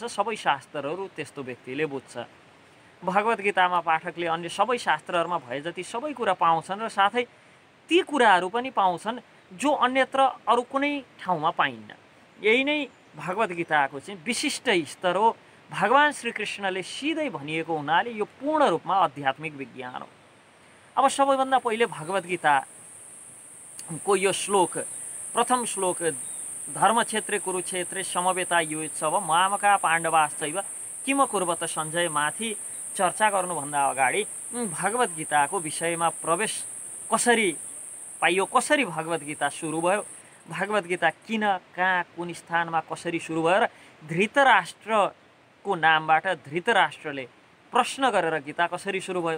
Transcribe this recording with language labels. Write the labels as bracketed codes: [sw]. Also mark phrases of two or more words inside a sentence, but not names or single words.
[ne] सबै शास्त्रहरू त्यस्तो व्यक्तिले बुझ्छ। भगवत गीतामा पाठकले अन्य सबै शास्त्रहरूमा भए जति सबै कुरा पाउँछन् र साथै ती कुराहरू पनि पाउँछन् जो अन्यत्र अरू कुनै ठाउँमा पाइन्न। यही नै भगवत गीताको चाहिँ विशिष्ट स्तर हो। भगवान श्रीकृष्णले सिधै भनिएको हुनाले यो पूर्ण रूपमा आध्यात्मिक विज्ञान हो। अब सबैभन्दा पहिले भगवत गीताको यो श्लोक, प्रथम श्लोक [sa] धर्मक्षेत्रे कुरुक्षेत्रे समवेता युयुत्सव मामका पाण्डवाश्चैव किम कुर्वत सञ्जय [ne] माथि चर्चा गर्नुभन्दा अगाडि भगवत गीताको विषयमा प्रवेश कसरी पाइयो, कसरी भगवत गीता सुरु भयो, भगवत गीता किन, कहाँ, कुन स्थानमा कसरी सुरु भयो र धृतराष्ट्रको नामबाट धृतराष्ट्रले प्रश्न गरेर गीता कसरी सुरु भयो।